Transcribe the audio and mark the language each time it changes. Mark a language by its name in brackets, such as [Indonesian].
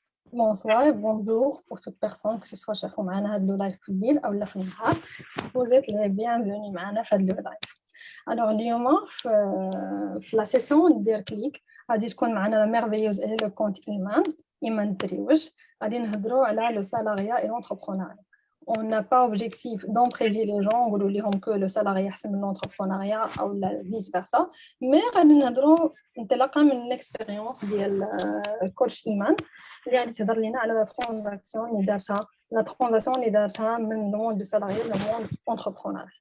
[French] Bonsoir et bonjour pour toute personne que ce soit chef ou [Arabic] معنا هذا live في الليل أو لا في النهار. [French] Vous êtes les bienvenus [Arabic] معنا في هذا [French] live. [Arabic] Alors اليوم في la session ندير كليك غادي تكون معنا [French] la merveilleuse et le compte [Arabic] إيمان تريوج. غادي نهضروا على [French] le salariat et l'entrepreneuriat. On n'a pas objectif d'empriser les gens ou de dire que le salariat c'est l'entrepreneuriat ou vice versa, mais [Arabic] غادي نهضروا نتلقى من [French] l'expérience [Arabic] ديال coach إيمان اللي غادي تهضر لنا على لا ترانزاكسيون اللي دارتها من [French] le monde du salarié le monde entrepreneur.